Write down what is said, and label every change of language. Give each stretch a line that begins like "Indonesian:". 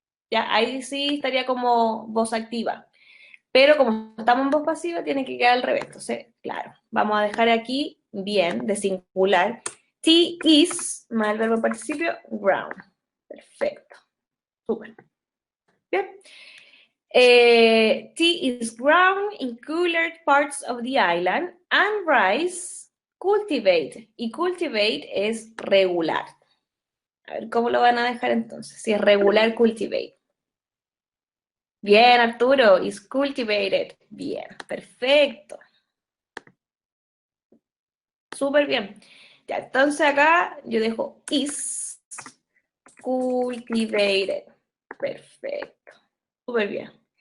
Spanish: Ya, ahí sí estaría como voz activa. Pero como estamos en voz pasiva, tiene que quedar al revés. Entonces, claro, vamos a dejar aquí bien, de singular.
English: Tea is,
Spanish: más el verbo participio,
English: ground.
Spanish: Perfecto. Súper. Bien.
English: Tea is ground in cooler parts of the island and rice cultivate.
Spanish: Y cultivate es regular. A ver, ¿cómo lo van a dejar entonces? Si es regular, cultivate. Bien, Arturo,
English: is cultivated.
Spanish: Bien, perfecto. Súper bien. Ya, entonces acá yo dejo
English: is cultivated.
Spanish: Perfecto. Súper bien.